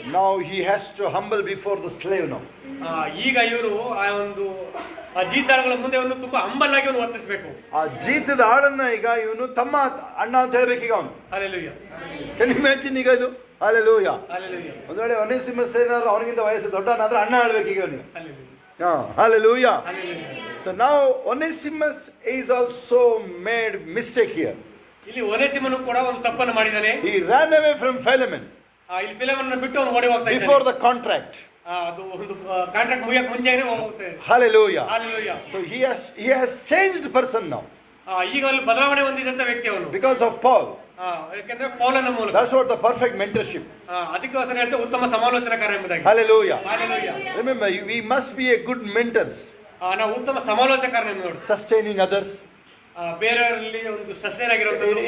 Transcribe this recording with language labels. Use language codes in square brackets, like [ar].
[en] Now he has to humble before the slave now. [kn] ಈಗ ಇವರು ಆ ಒಂದು ಜೀತಾಳುಗಳ ಮುಂದೆ ಒಂದು ತುಂಬಾ ಹಂಬಲ್ ಆಗಿ ಅವನು ವರ್ತಿಸಬೇಕು. ಆ ಜೀತದ ಆಳನ್ನ ಈಗ ಇವನು ತಮ್ಮ ಅಣ್ಣ ಅಂತ ಹೇಳ್ಬೇಕು ಈಗ ಅವನು. Hallelujah. [en] Can you imagine [kn] ಈಗ ಇದು? Hallelujah. Hallelujah. ಒಂದು ವೇಳೆ ಒನೇಸಿಮಸ್ ಏನಾದ್ರು ಅವನಿಗಿಂತ ವಯಸ್ಸು ದೊಡ್ಡವನಾದ್ರೆ ಅಣ್ಣ ಹೇಳ್ಬೇಕು ಈಗ ಅವನಿಗೆ. Hallelujah. Hallelujah. Hallelujah. [en] So now Onesimus is also made mistake here. [kn] ಇಲ್ಲಿ ಒನೆಸಿಮನು ಕೂಡ ಒಂದು ತಪ್ಪನ್ನು ಮಾಡಿದ್ದಾನೆ. [en] He ran away from Philemon [kn] ಇಲ್ಲಿ ಫಿಲೆಮೋನನ ಬಿಟ್ಟು ಅವನು ಓಡಿ ಹೋಗ್ತಾ ಇದ್ದಾನೆ. [en] before the contract. [kn] ಅದು ಒಂದು ಕಾಂಟ್ರಾಕ್ಟ್ ಮುಗಿಯಕ್ಕೆ ಮುಂಚೆನೇ ಹೋಗ್ತಾರೆ. Hallelujah. Hallelujah. [en] So he has changed person now [kn] ಈಗ ಅಲ್ಲಿ ಬದಲಾವಣೆ ಹೊಂದಿದಂತ ವ್ಯಕ್ತಿ ಅವನು [en] because of Paul. [kn] ಯಾಕಂದ್ರೆ ಪೌಲನ ಮೂಲಕ. [en] That's what the perfect mentorship. [kn] ಅದಕ್ಕೋಸ್ಕರ ಹೇಳ್ತೇವೆ ಉತ್ತಮ ಸಮಾಲೋಚನಕಾರ ಎಂಬುದಾಗಿ. Hallelujah. Hallelujah. [en] Remember, we must be a good mentors. [kn] ನಾವು ಉತ್ತಮ ಸಮಾಲೋಚಕರನ್ನು ನೋಡಿ. [en] Sustaining others. [kn] ಬೇರೆಯವರಲ್ಲಿ ಒಂದು ಸಸ್ಟೈನ್ ಆಗಿರುವಂತದ್ದು.